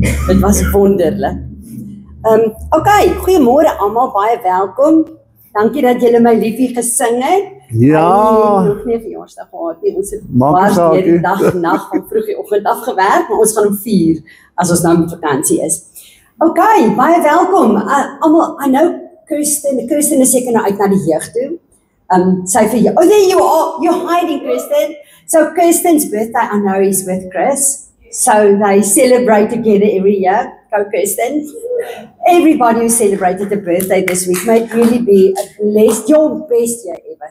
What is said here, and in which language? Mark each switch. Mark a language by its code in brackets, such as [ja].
[af] Dit was wonderlik. Okay, goeiemôre almal, baie welkom. Dankie dat julle my liefie gesing het. Ja. Nog nie verjaarsdag gehad nie. Ons het Maak baie deur die dag en nag van vroeg die oggend af gewerk, maar ons gaan om 4 as ons nou met vakansie is. Okay, baie welkom. Almal, [en] I know [af] Kirsten is seker nou uit na die jeug toe. Sy vir jou. [en] Oh, there you are. You're hiding, Kirsten. So Kirsten's birthday, I know, is with Chris. So they celebrate together every year. Go Kirsten. Everybody who celebrated a birthday this week might really be your best year ever.